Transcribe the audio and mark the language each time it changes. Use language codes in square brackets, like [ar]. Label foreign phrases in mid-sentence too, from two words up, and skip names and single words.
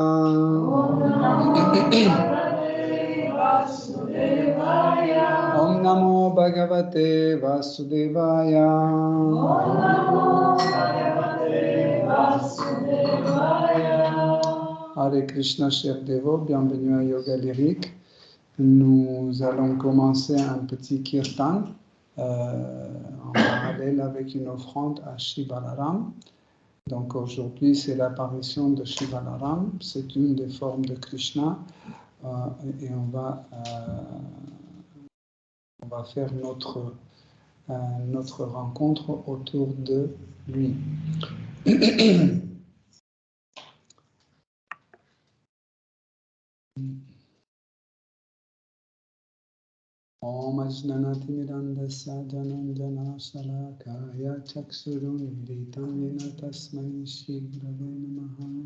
[sa] Om Namo Bhagavate Vasudevaya. Om Namo Bhagavate Vasudevaya. Hare Krishna, [fr] chers dévots, bienvenue à Yoga Lyrique. Nous allons commencer un petit kirtan en parallèle avec une offrande à Shiva Balaram. Donc aujourd'hui, c'est l'apparition de Shiva Balaram. C'est une des formes de Krishna et on va faire notre rencontre autour de lui. [sa] Om Ajnanati Mirandasya Jananjana Salakaya Chaksuruniritam Yena Tasmai Shri Gurave Namaha.